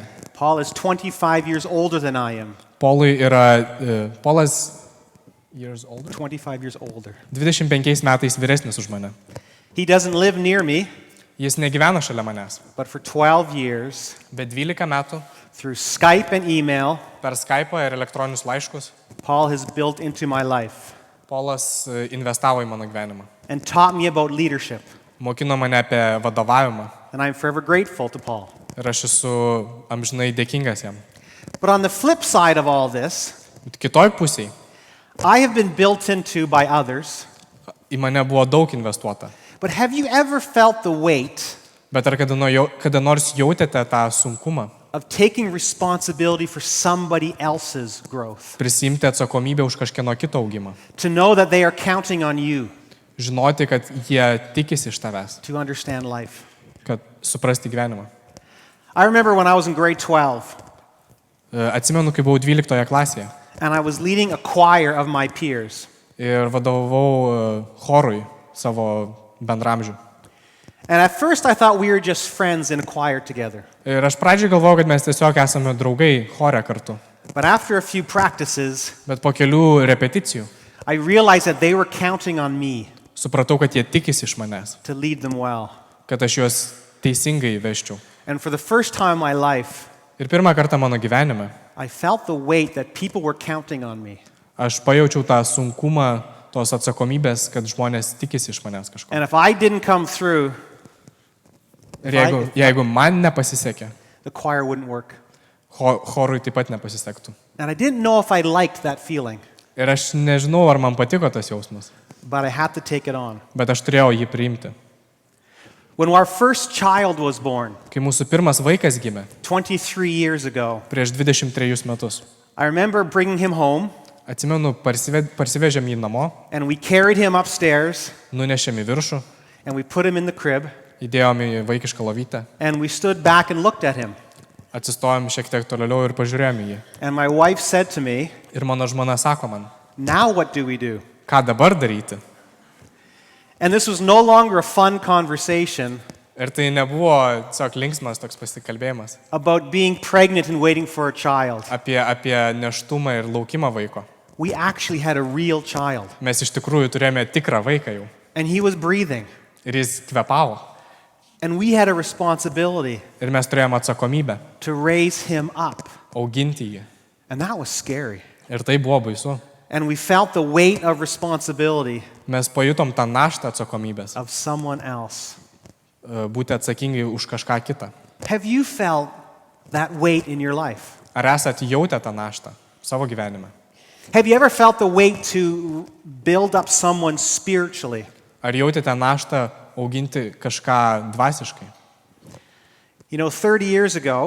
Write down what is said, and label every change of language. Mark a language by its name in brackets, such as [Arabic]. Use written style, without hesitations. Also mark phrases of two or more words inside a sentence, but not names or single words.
[English] Paul is 25 years older than I am. Paulas years older? 25 years older. [Lithuanian] 25 metais vyresnis už mane. [English] He doesn't live near me, [Lithuanian] Jis negyvena šalia manęs. [English] but for 12 years, [Lithuanian] Bet 12 metų [English] through Skype and email, [Lithuanian] per Skype'ą ir elektroninius laiškus [English] Paul has built into my life [Lithuanian] Paulas investavo į mano gyvenimą. [English] and taught me about leadership. [Lithuanian] Mokino mane apie vadovavimą. [English] And I'm forever grateful to Paul. [Lithuanian] Ir aš esu amžinai dėkingas jam. [English] But on the flip side of all this, [Lithuanian] Bet kitoj pusėje [English] I have been built into by others. [Lithuanian] į mane buvo daug investuota. [English] But have you ever felt the weight [Lithuanian] Bet ar kada nors jautėte tą sunkumą [English] of taking responsibility for somebody else's growth? [Lithuanian] prisimti atsakomybę už kažkieno kito augimą? [English] To know that they are counting on you [Lithuanian] Žinoti, kad jie tikisi iš tavęs, [English] to understand life. [Lithuanian] kad suprasti gyvenimą. [English] I remember when I was in grade 12 [Lithuanian] Atsimenu, kai buvau 12 klasėje [English] and I was leading a choir of my peers. [Lithuanian] ir vadovavau chorui savo bendramžių. [English] And at first I thought we were just friends in a choir together. [Lithuanian] Ir aš pradžiai galvojau, kad mes tiesiog esame draugai chore kartu. [English] But after a few practices, [Lithuanian] Bet po kelių repeticijų [English] I realized that they were counting on me [Lithuanian] supratau, kad jie tikisi iš manęs, [English] to lead them well. [Lithuanian] kad aš juos teisingai vesčiau. [English] And for the first time in my life, [Lithuanian] Ir pirmą kartą mano gyvenime [English] I felt the weight that people were counting on me. [Lithuanian] aš pajaučiau tą sunkumą, tos atsakomybės, kad žmonės tikisi iš manęs kažko. [English] And if I didn't come through, [Lithuanian] Ir jeigu man nepasisekė, [English] the choir wouldn't work. [Lithuanian] chorui taip pat nepasisektų. [English] And I didn't know if I liked that feeling, [Lithuanian] Ir aš nežinau, ar man patiko tas jausmas, [English] but I had to take it on. [Lithuanian] bet aš turėjau jį priimti. [English] When our first child was born, [Lithuanian] Kai mūsų pirmas vaikas gimė [English] 23 years ago, [Lithuanian] prieš 23 metus, [English] I remember bringing him home, [Lithuanian] atsimenu, parsivežėm jį namo, [English] and we carried him upstairs, [Lithuanian] nunešėm į viršų, [English] and we put him in the crib, [Lithuanian] įdėjom į vaikišką lovytę, [English] and we stood back and looked at him. [Lithuanian] atsistojom šiek tiek toliau ir pažiūrėjom į jį. [English] And my wife said to me, [Lithuanian] Ir mano žmona sako man, [English] "Now what do we do?" [Lithuanian] ką dabar daryti? [English] And this was no longer a fun conversation [Lithuanian] Ir tai nebuvo tiesiog linksmas toks pasikalbėjimas [English] about being pregnant and waiting for a child. [Lithuanian] apie neštumą ir laukimą vaiko. [English] We actually had a real child, [Lithuanian] Mes iš tikrųjų turėjome tikrą vaiką jau. [English] and he was breathing. [Lithuanian] Ir jis kvepavo. [English] And we had a responsibility [Lithuanian] Ir mes turėjome atsakomybę [English] to raise him up. [Lithuanian] auginti jį. [English] And that was scary. [Lithuanian] Ir tai buvo baisu. [English] And we felt the weight of responsibility [Lithuanian] Mes pajutom tą naštą atsakomybės, [English] of someone else. [Lithuanian] būti atsakingai už kažką kitą. [English] Have you felt that weight in your life? [Lithuanian] Ar esat jautę tą naštą savo gyvenime? [English] Have you ever felt the weight to build up someone spiritually? [Lithuanian] Ar jautėte naštą auginti kažką dvasiškai? [English] You know, 30 years ago,